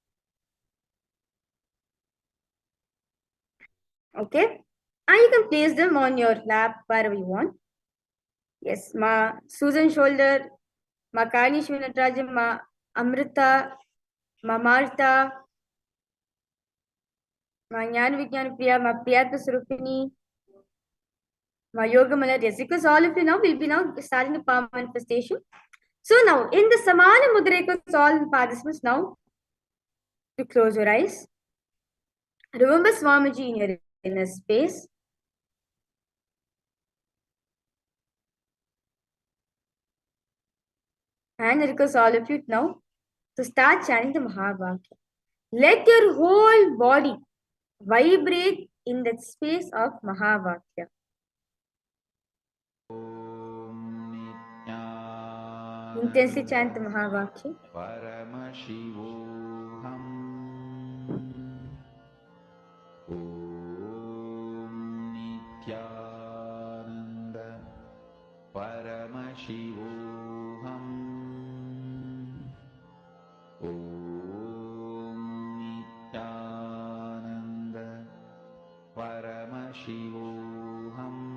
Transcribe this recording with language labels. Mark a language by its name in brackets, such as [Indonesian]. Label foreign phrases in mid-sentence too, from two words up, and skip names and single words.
[English] Okay? And you can place them on your lap wherever you want. Yes, Ma Susan shoulder, Ma Kani Shivanatrajan, Ma Amrita, Ma Martha, Ma Jnana Vijnana Priya, Ma Priyatma Surupini, Ma Yoga Mala. Yes, because all of you now will be now starting the power manifestation. So now in the Samana Mudra, all the participants now to close your eyes. Remember Swamiji in your inner space. And I request all of you now to start chanting the Mahavakya. Let your whole body vibrate in that space of Mahavakya. Intensely chant the Mahavakya. [Sanskrit] परमशिवोऽहम् नित्यानन्द परमशिवोऽहम् नित्यानन्द परमशिवोऽहम्